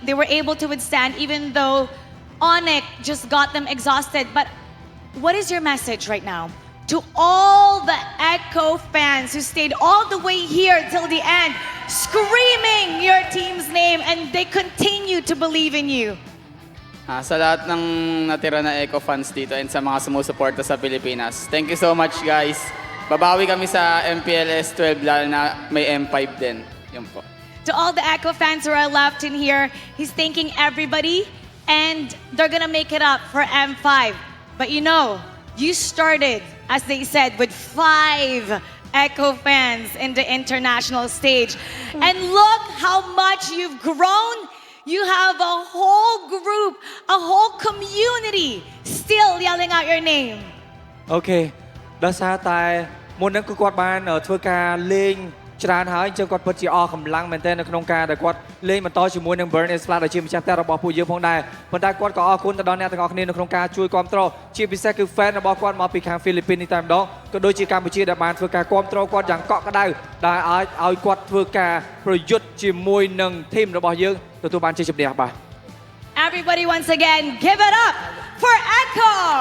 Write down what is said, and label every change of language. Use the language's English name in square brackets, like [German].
[English] They were able to withstand even though ONIC just got them exhausted. But what is your message right now to all the Echo fans who stayed all the way here till the end, screaming your team's name, and they continue to believe in you? [Filipino] Sa lahat ng natira na Echo fans dito and sa mga sumusuporta sa Pilipinas, [English] thank you so much guys. [Filipino] Babawi kami sa MPLS 12 lalo na may M5 din. Yun po. [English] To all the Echo fans who are left in here, he's thanking everybody, and they're gonna make it up for M5. But you know, you started, as they said, with 5 Echo fans in the international stage. And look how much you've grown. You have a whole group, a whole community still yelling out your name. [Khmer] អូខេដោយសារតែមុនហ្នឹងគឺគាត់បានធ្វើការលេង ច្រើនហើយអញ្ចឹងគាត់ពិតជាអស់កម្លាំងមែនទែននៅក្នុងការដែលគាត់លេងបន្តជាមួយនឹង Burn Splash ដែលជាម្ចាស់ផ្ទះរបស់ពួកយើងផងដែរប៉ុន្តែគាត់ក៏អរគុណទៅដល់អ្នកទាំងអស់គ្នានៅក្នុងការជួយគ្រប់គ្រងជាពិសេសគឺ fan របស់គាត់មកពីខាងហ្វីលីពីននេះតែម្ដងក៏ដូចជាកម្ពុជាដែលបានធ្វើការគ្រប់គ្រងគាត់យ៉ាងកក់ក្ដៅដែលឲ្យគាត់ធ្វើការប្រយុទ្ធជាមួយនឹងធីមរបស់យើងទទួលបានជ័យជំនះបាទ [English] Everybody once again, give it up for Echo!